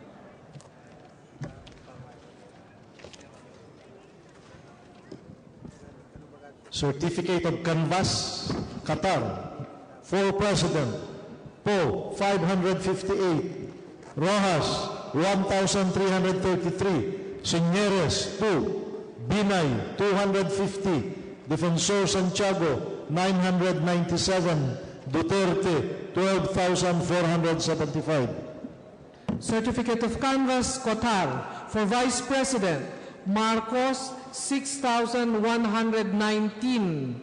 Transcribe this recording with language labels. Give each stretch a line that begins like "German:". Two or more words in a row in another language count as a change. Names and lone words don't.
English: Certificate of Canvass, Qatar, for President, Poe, 558, Rojas, 1,333, Signeres, 2, Binay, 250, Defensor Santiago, 997, Duterte, 12,475. Certificate of Canvass, Qatar, for Vice President, Marcos, 6,119.